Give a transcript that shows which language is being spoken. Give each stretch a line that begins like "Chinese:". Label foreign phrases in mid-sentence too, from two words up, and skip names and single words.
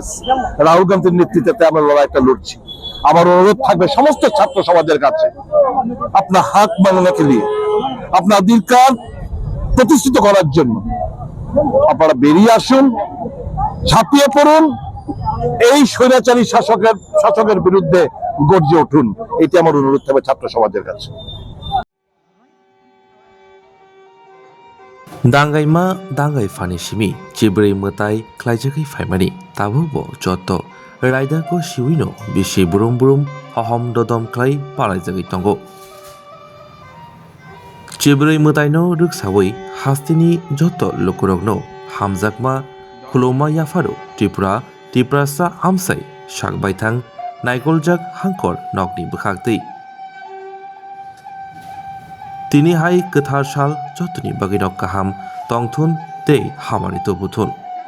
Bangla: রাহুল গান্ধীর নেতৃত্বে আমরা লড়াইটা লড়ছি। আমার অনুরোধ থাকবে সমস্ত ছাত্র সমাজের কাছে, আপনার হাত মাননাকে নিয়ে আপনার অধিকার প্রতিষ্ঠিত করার জন্য আপনারা বেরিয়ে আসুন, ঝাঁপিয়ে পড়ুন, এই স্বৈরাচারী শাসকের বিরুদ্ধে গর্জে উঠুন। এটি আমার অনুরোধ থাকবে ছাত্র সমাজের কাছে।
Kok Borok: दांगाइमा दांगाइ फानि सिमि चिब्रै मताइ ख्लाइजाखै फाइमानि ताबो ब जत राइदारको सिविनो बिसि बुरुम बुरुम हहम ददम ख्लाइ पालाइजागै तंगो चिब्रै मताइनो रुकसावै हास्तिनि जत लोकरगनो हामजाकमा खुलौमा याफारु त्रिपुरासा आमसाइ साकबायथां नाइकलजाक हांकर नकनि बोखागदै তিনি হাই गोथार साल जतनि बागैनो गाहाम तंथुन तै हामानि तो बुथुन।